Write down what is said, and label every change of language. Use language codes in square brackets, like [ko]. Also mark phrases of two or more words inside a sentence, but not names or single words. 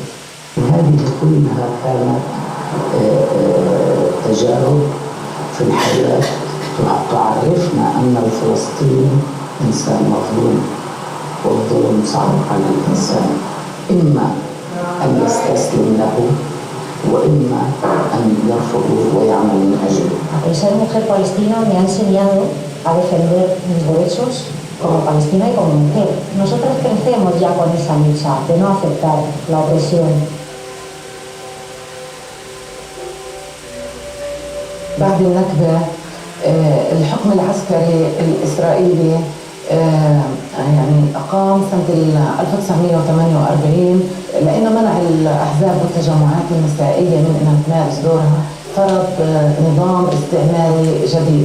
[ar] وهذه كلها كانت تجارب في الحياة تعرفنا أن الفلسطيني إنسان مظلوم، والظلم صعب على الإنسان، إما أن يستسلم له وإما أن يرفضه ويعمل من أجله. [es] El ser mujer palestina me ha enseñado a defender mis derechos como palestina y como mujer. Nosotros crecemos ya con esa lucha de no aceptar la opresión. [ar] بعد النكبة الحكم العسكري الإسرائيلي يعني أقام سنة 1948 لأنه منع الأحزاب والتجمعات النسائية من أنها تمارس دورها، فرض نظام استعماري جديد.